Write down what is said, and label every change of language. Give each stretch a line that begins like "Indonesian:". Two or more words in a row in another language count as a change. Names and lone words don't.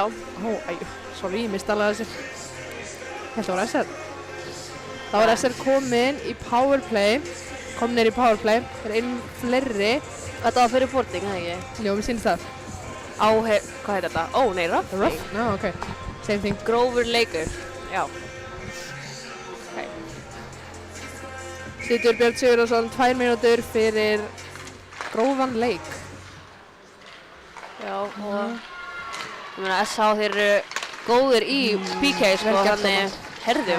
Icelandic: Sorry, ég misti alveg þessi. Þetta var SR. Það var SR kominn í powerplay. Komnir í powerplay. Það er einn fleiri. Þetta var fyrir boarding, eða ekki? Já, mér sýnist það. Hvað heitir þetta? Roughing.
English: No, okay. Same thing.
Icelandic: Grófur leikur. Já. Okay. Situr Björn Sigurðarsson 2 mínútur fyrir grófan leik. Já, og ég meina SH þeir eru góðir í PK, sko, þannig herðu,